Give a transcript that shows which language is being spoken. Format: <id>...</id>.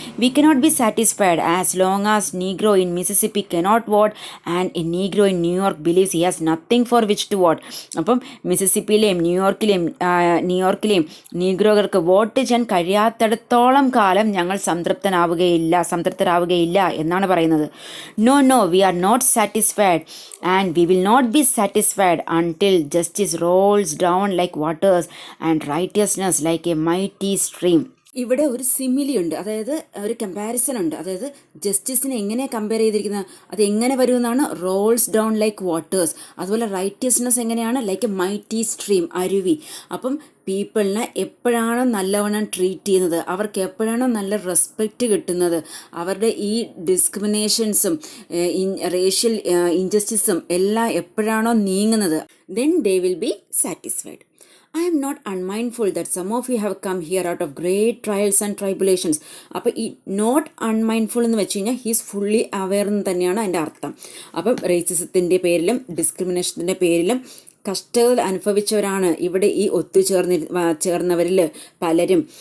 <en>We cannot be satisfied as long as Negro in Mississippi cannot vote and a Negro in New York believes he has nothing for which to vote.</en> <ml>അപ്പം മിസിസിപ്പിയിലെയും ന്യൂയോർക്കിലെയും നീഗ്രോകൾക്ക് vote ചെയ്യാൻ കഴിയാത്തിടത്തോളം കാലം ഞങ്ങൾ സംതൃപ്തരാവുകയില്ല എന്നാണ് പറയുന്നത്.</ml> <en>No we are not satisfied and we will not be satisfied until justice rolls down like waters and righteousness like a mighty stream.</en> <ml>ഇവിടെ ഒരു simile ഉണ്ട്, അതായത് ഒരു കമ്പാരിസൺ ഉണ്ട്. അതായത് ജസ്റ്റിസിനെ എങ്ങനെ കമ്പയർ ചെയ്തിരിക്കുന്നത്, അത് എങ്ങനെ വരുമെന്നാണ്,</ml> <en>Rolls down like waters.</en> <ml>അതുപോലെ റൈറ്റിയസ്നെസ് എങ്ങനെയാണ്,</ml> <en>like a mighty stream,</en> <ml>അരുവി. അപ്പം പീപ്പിളിനെ എപ്പോഴാണോ നല്ലവണ്ണം ട്രീറ്റ് ചെയ്യുന്നത്, അവർക്ക് എപ്പോഴാണോ നല്ല റെസ്പെക്റ്റ് കിട്ടുന്നത്, അവരുടെ ഈ ഡിസ്ക്രിമിനേഷൻസും റേഷ്യൽ ഇൻജസ്റ്റിസും എല്ലാം എപ്പോഴാണോ നീങ്ങുന്നത്,</ml> <en>then they will be satisfied. I am not unmindful that some of you have come here out of great trials and tribulations.</en> <ml>അപ്പോൾ ഈ</ml> <en>not unmindful</en> <ml>എന്ന് വെച്ച് കഴിഞ്ഞാൽ</ml> <en>he's fully aware</en> <ml>എന്ന് തന്നെയാണ് അതിൻ്റെ അർത്ഥം. അപ്പം റേസിസത്തിൻ്റെ ഡിസ്ക്രിമിനേഷൻ്റെ പേരിലും കഷ്ടത അനുഭവിച്ചവരാണ് ഇവിടെ ഈ ചേർന്നവരിൽ പലരും.</ml>